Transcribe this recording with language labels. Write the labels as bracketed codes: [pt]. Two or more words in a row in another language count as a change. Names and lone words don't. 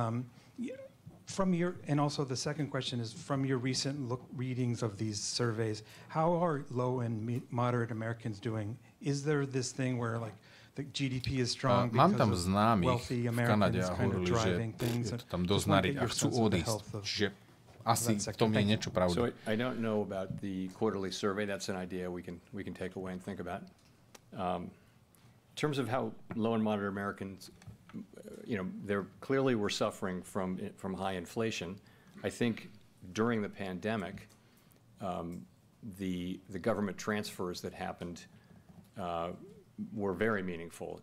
[en] And And also the second question is, from your recent readings of these surveys, how are low and moderate Americans doing? Is there this thing where like the GDP is strong because of wealthy Americans kind of driving things? Just want to get your sense of the health of [sk] asi v tom je niečo pravda. [en] So I don't know about the quarterly survey. That's an idea we can take away and think about. In terms of how low and moderate Americans, they're clearly we're suffering from high inflation. I think during the pandemic, the government transfers that happened were very meaningful.